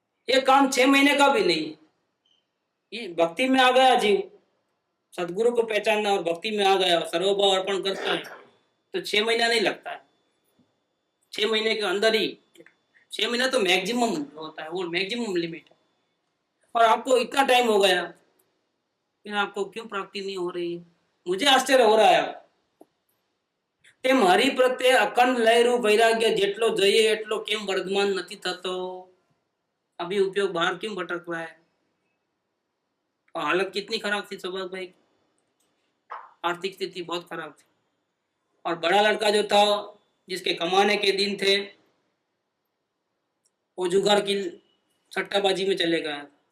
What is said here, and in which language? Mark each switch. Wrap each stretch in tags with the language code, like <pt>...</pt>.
<hi>ये काम 6 महीने का भी नहीं है, ये भक्ति में आ गया जीव, सदगुरु को पहचानना और भक्ति में आ गया, सर्वभाव अर्पण करता है, तो 6 महीना नहीं लगता है। 6 महीने के अंदर ही, 6 महीना तो मैक्सिमम होता है, वो मैक्सिमम लिमिट है, और आपको इतना टाइम हो गया, फिर आपको क्यों प्राप्ति नहीं हो रही है? मुझे आश्चर्य हो रहा है।</hi> <gu>તે મારી પ્રત્યે અખંડ લહેરું વૈરાગ્ય જેટલો જોઈએ એટલો કેમ વર્ધમાન નથી થતો?</gu> <hi>अभी उपयोग बाहर क्यों भटक रहा है? और हालत कितनी खराब थी सौभाग्य भाई, आर्थिक स्थिति बहुत खराब थी, और बड़ा लड़का जो था जिसके कमाने के दिन थे वो जुगार की सट्टाबाजी में चले गया।</hi>